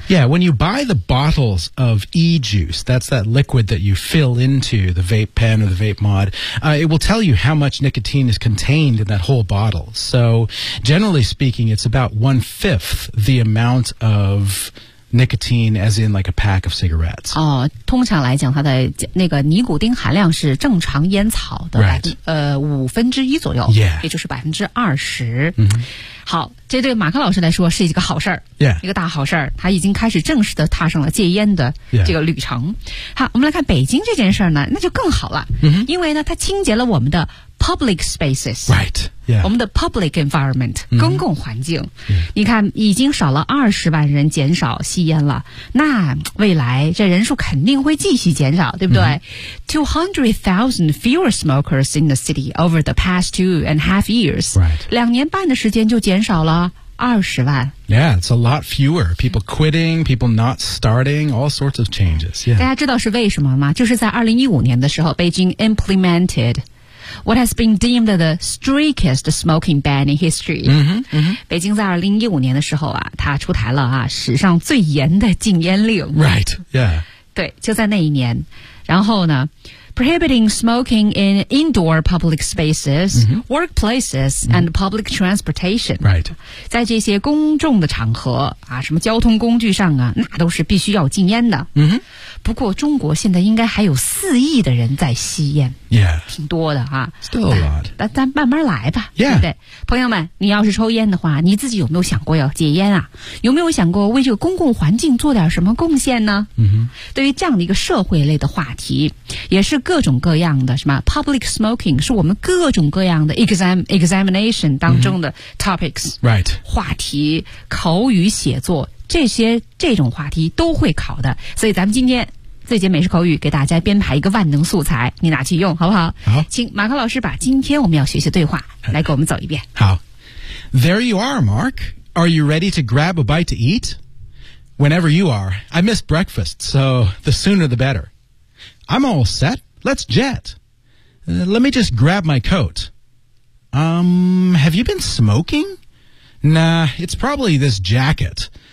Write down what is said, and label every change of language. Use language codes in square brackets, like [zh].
[en] Yeah, when you buy the bottles of e-juice, that's that liquid that you fill into the vape pen or the vape mod、it will tell you how much nicotine is contained in that whole bottle. So generally speaking, it's about 1/5 the amount ofNicotine, as in like a pack of cigarettes. [zh] 哦，通常来讲，它的那个尼古丁含量是正常烟草的、 [en] right. [zh] 1/5左右， [en] yeah. [zh] 也就是20%。 Mm-hmm. 好，这对马克老师来说是一个好事儿， [en] yeah. [zh] 一个大好事儿。他已经开始正式的踏上了戒烟的这个旅程。 [en] Yeah. [zh] 好，我们来看北京这件事儿呢，那就更好了， mm-hmm. 因为呢，它清洁了我们的 [en] public spaces, right? Yeah, [zh] 我们的 [en] public environment、 [zh] mm-hmm. 公共环境。 [en] Yeah. [zh] 你看，已经少了20万人减少吸烟了，那未来这人数肯定会继续减少，对不对 ？ [en] 200,000 fewer smokers in the city over the past 2.5 years. Right, [zh] 2.5年的时间就减少了20万。 [en] Yeah, it's a lot fewer. People quitting, people not starting, all sorts of changes. Yeah, [zh] 大家知道是为什么吗？就是在2015年的时候，北京 implemented. [en] What has been deemed the strictest smoking ban in history? Mm-hmm, mm-hmm. [zh] 北京在2015年的时候啊，它出台了啊史上最严的禁烟令。 [en] Right. Yeah. [zh] 对，就在那一年，然后呢 [en] ，prohibiting smoking in indoor public spaces,、 mm-hmm. workplaces,、mm-hmm. and public transportation. Right. [zh] 在这些公众的场合啊，什么交通工具上啊，那都是必须要禁烟的。嗯哼。不过中国现在应该还有4亿的人在吸烟。 [en] Yeah. [zh] 挺多的啊。 [en] Still a lot. [zh] 咱慢慢来吧。 [en] Yeah. [zh] 对不对？朋友们，你要是抽烟的话，你自己有没有想过要戒烟啊？有没有想过为这个公共环境做点什么贡献呢？嗯哼。对于这样的一个社会类的话题，也是各种各样的什么 public smoking 是我们各种各样的 examination 当中的 topics。 [en] Right. [zh] 话题、口语写作。这种话题都会考的，所以咱们今天最简美式口语给大家编排一个万能素材，你拿去用好不好？好，请马克老师把今天我们要学习对话来给我们走一遍。 [en] 好 ，There you are, Mark. Are you ready to grab a bite to eat? Whenever you are, I miss breakfast, so the sooner the better. I'm all set. Let's jet. Let me just grab my coat. Have you been smoking? Nah, it's probably this jacket.